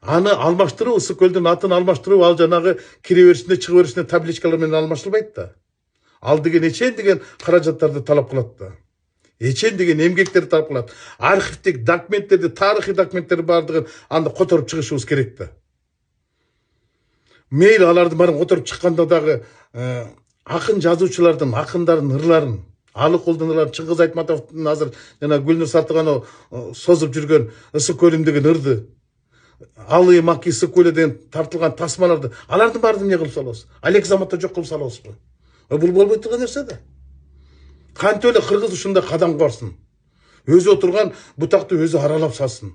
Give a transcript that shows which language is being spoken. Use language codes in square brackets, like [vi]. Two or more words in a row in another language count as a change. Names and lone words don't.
[ky] аны алмаштыруу, ысык көлдүн атын алмаштыруу ал жанагы кире беришинде чыгып беришинде табличкалар менен алмаштырбайт да. Ал деген эчен деген каражаттарды талап кылат да. Эчен деген эмгектерди талап кылат. Архивдик документтерди, тарыхый документтерди бардыгын анда которуп чыгышыбыз керек да. [kk] Мейлі алардың барын отырып шыққанда дағы ақын жазушылардың, ақындардың [ky] ырларын, Алыкулдун ырларын, Чыңгыз Айтматовдун азыр жана Гүлнур Салтыганова созуп жүргөн ысык көлүм деген ырды, Алы Маки ысык көлү деген тартылган тасмаларды, алардын баарын эмне кылып салабыз? Алек заматта жок кылып салабызбы? Бул болбой турган нерсе да. Кантип эле кыргыз ушундай кадамга барсын? Өзү отурган бутакты өзү аралап салсын.